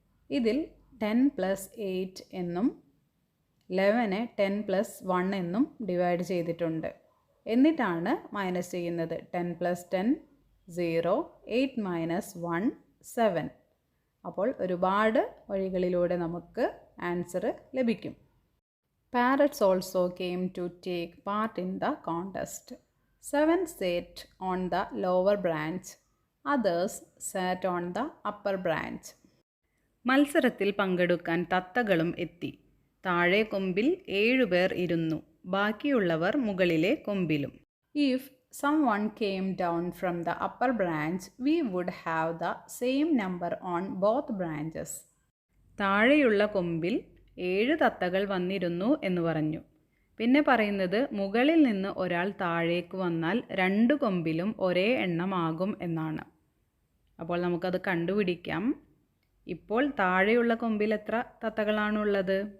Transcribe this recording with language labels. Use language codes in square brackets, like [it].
[ml] ഇതിൽ 10 + 8 എന്നും 11 10 + 1 എന്നും ഡിവൈഡ് ചെയ്തിട്ടുണ്ട്. എന്നിട്ടാണ് മൈനസ് ചെയ്യുന്നത്. 10 + 10 0, 8 - 1 7. അപ്പോൾ ഒരുപാട് വഴികളിലൂടെ നമുക്ക് ആൻസർ ലഭിക്കും. [en] Parrots also came to take part in the contest. 7 sat on the lower branch, others sat on the upper branch. [ml] മത്സരത്തിൽ പങ്കെടുക്കാൻ തത്തകളും എത്തി. താഴെ കൊമ്പിൽ 7 പേർ ഇരുന്നു, ബാക്കിയുള്ളവർ മുകളിലെ കൊമ്പിലും. [en] If someone came down from the upper branch, we would have the same number on both branches. [ml] താഴെയുള്ള കൊമ്പിൽ 7 തത്തകൾ വന്നിരുന്നു എന്ന് പറഞ്ഞു. പിന്നെ പറയുന്നത് മുകളിൽ നിന്ന് ഒരാൾ താഴേക്ക് വന്നാൽ 2 കൊമ്പിലും ഒരേ എണ്ണമാകും എന്നാണ്. അപ്പോൾ നമുക്കത് കണ്ടുപിടിക്കാം. ഇപ്പോൾ താഴെയുള്ള കൊമ്പിൽ എത്ര തത്തകളാണുള്ളത്?